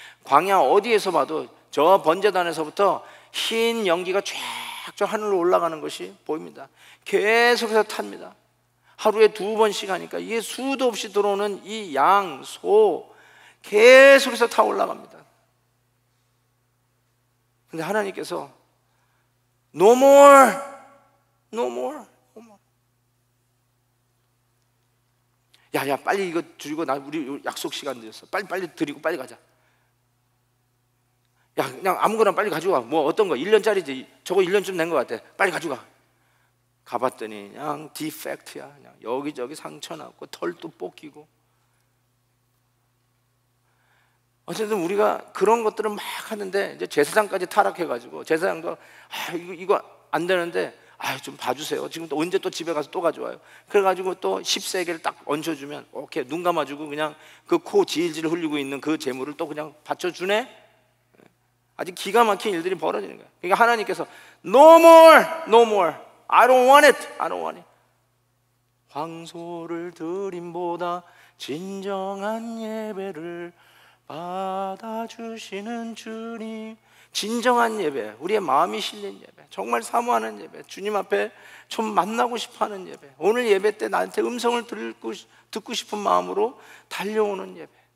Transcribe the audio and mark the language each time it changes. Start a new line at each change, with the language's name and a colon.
Korean: 광야 어디에서 봐도 저 번제단에서부터 흰 연기가 쫙쫙 하늘로 올라가는 것이 보입니다. 계속해서 탑니다. 하루에 2번씩 하니까 이게 수도 없이 들어오는 이 양, 소 계속해서 타 올라갑니다. 근데 하나님께서
English: No more, no more, no more.
Korean: 야, 빨리 이거 드리고 우리 약속 시간 늦었어. 빨리 드리고 빨리 가자. 야, 그냥 아무거나 빨리 가져가. 뭐 어떤 거 1년짜리지. 저거 1년쯤 된 것 같아. 빨리 가져가. 가봤더니 그냥 디펙트야. 그냥 여기저기 상처 났고 털도 뽑히고. 어쨌든 우리가 그런 것들을 막 하는데 이제 제사장까지 타락해가지고 제사장도 이거 안 되는데 좀 봐주세요. 지금 또 언제 또 집에 가서 또 가져와요. 그래가지고 또 10세겔을 딱 얹혀주면 오케이, 눈 감아주고 그냥 그 코 질질 흘리고 있는 그 재물을 또 그냥 받쳐주네. 아주 기가 막힌 일들이 벌어지는 거예요. 그러니까 하나님께서
English: No more, no more. I don't want it, I don't want it.
Korean: 황소를 드림보다 진정한 예배를 받아주시는 주님. 진정한 예배, 우리의 마음이 실린 예배, 정말 사모하는 예배, 주님 앞에 좀 만나고 싶어하는 예배, 오늘 예배 때 나한테 음성을 듣고 싶은 마음으로 달려오는 예배.